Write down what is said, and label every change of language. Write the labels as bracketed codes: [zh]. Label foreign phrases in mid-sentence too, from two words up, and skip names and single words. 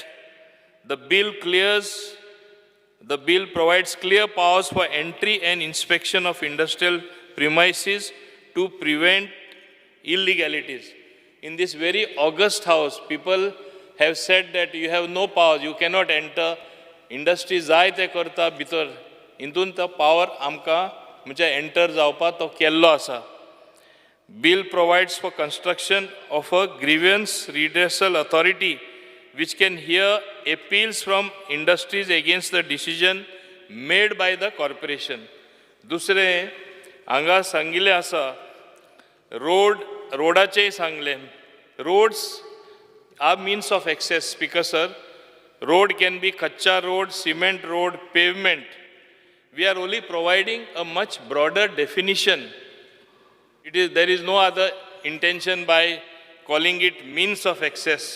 [en] The bill provides clear powers for entry and inspection of industrial premises to prevent illegalities. In this very august house, people have said that you have no powers, you cannot enter. [kok] Industry जाय ते करता भितर, हितून तो power आमकां म्हणजे enter जावपा तो केल्लो आसा. [en] Bill provides for construction of a grievance redressal authority which can hear appeals from industries against the decision made by the corporation. [kok] दुसरे हांगा सांगिल्लें आसा, रोडाचेय सांगलें. [en] Roads are means of access, Speaker sir. Road can be kacha road, cement road, pavement. We are only providing a much broader definition. There is no other intention by calling it means of access.